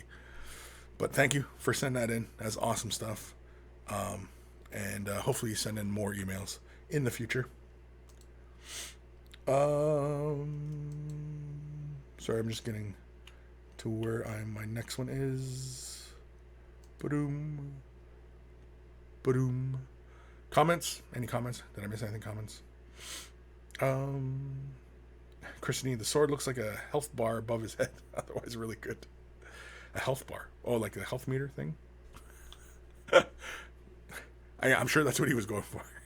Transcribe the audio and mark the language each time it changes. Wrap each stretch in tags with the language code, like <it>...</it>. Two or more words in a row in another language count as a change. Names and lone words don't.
<en>But thank you for sending that in. That's awesome stuff. And hopefully you send in more emails in the future. Sorry, I'm just getting to where my next one is. Ba-doom. Ba-doom. Comments? Any comments? Did I miss anything? Comments? Christine, the sword looks like a health bar above his head. Otherwise, really good. A health bar. Oh, like the health meter thing? I'm sure that's what he was going for.</en>